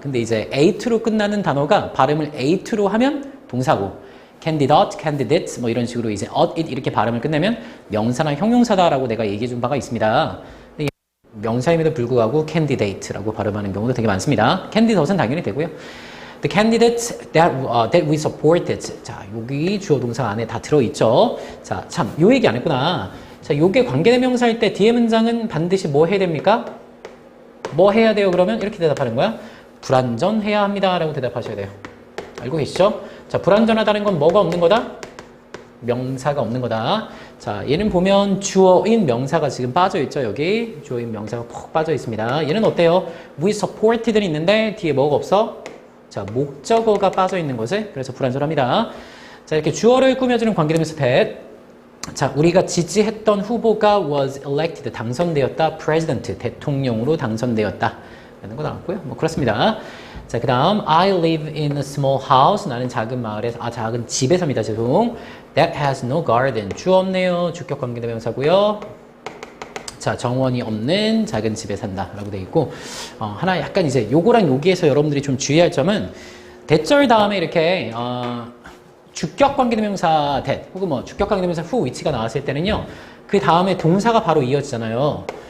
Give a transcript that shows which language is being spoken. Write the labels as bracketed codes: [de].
[ko] 근데 이제 A2로 끝나는 단어가 발음을 A2로 하면 동사고 candidate, candidate 뭐 이런 식으로 이제 it 이렇게 발음을 끝내면 명사나 형용사다라고 내가 얘기해 준 바가 있습니다. 명사임에도 불구하고 candidate라고 발음하는 경우도 되게 많습니다. candidate은 당연히 되고요. [en] The candidates that we supported. [ko] 자, 여기 주어 동사 안에 다 들어있죠. 자, 참, 요 얘기 안 했구나. 자, 요게 관계대명사일 때 뒤에 문장은 반드시 뭐 해야 됩니까? 뭐 해야 돼요? 그러면 이렇게 대답하는 거야. 불완전해야 합니다. 라고 대답하셔야 돼요. 알고 계시죠? 자, 불완전하다는 건 뭐가 없는 거다? 명사가 없는 거다. 자, 얘는 보면 주어인 명사가 지금 빠져있죠. 여기 주어인 명사가 푹 빠져 있습니다. 얘는 어때요? [en] We supported [ko] 는 있는데 뒤에 뭐가 없어? 자, 목적어가 빠져 있는 것을 그래서 불완전합니다. 자, 이렇게 주어를 꾸며주는 관계대명사 that. 자, 우리가 지지했던 후보가 [en] was elected [ko] 당선되었다. president 대통령으로 당선되었다. 라는 거 나왔고요. 뭐 그렇습니다. 자, 그 다음 [en] I live in a small house. [ko] 나는 작은 마을에 작은 집에 삽니다. 죄송. [en] That has no garden. [ko] 주 없네요. 주격 관계대명사고요. 자, 정원이 없는 작은 집에 산다 라고 되어 있고 하나 약간 이제 요거랑 여기에서 여러분들이 좀 주의할 점은 대절 다음에 이렇게 주격 관계대명사 that 혹은 뭐 주격 관계대명사 who, which가 나왔을 때는요 그 다음에 동사가 바로 이어지잖아요.